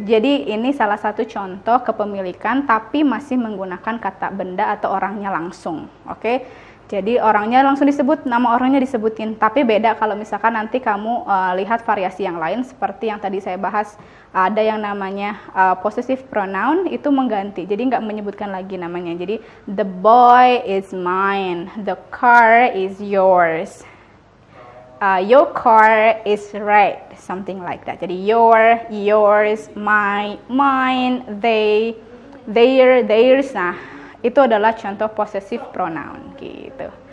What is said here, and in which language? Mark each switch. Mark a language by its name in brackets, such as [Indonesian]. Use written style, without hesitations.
[Indonesian] Jadi ini salah satu contoh kepemilikan, tapi masih menggunakan kata benda atau orangnya langsung, oke? Jadi orangnya langsung disebut, nama orangnya disebutin. Tapi beda kalau misalkan nanti kamu lihat variasi yang lain seperti yang tadi saya bahas. Ada yang namanya possessive pronoun itu mengganti. Jadi nggak menyebutkan lagi namanya. [English] Jadi the boy is mine, the car is yours, your car is red, something like that. Jadi your, yours, my, mine, they, their, theirs. [Indonesian] Nah, itu adalah contoh possessive pronoun gitu.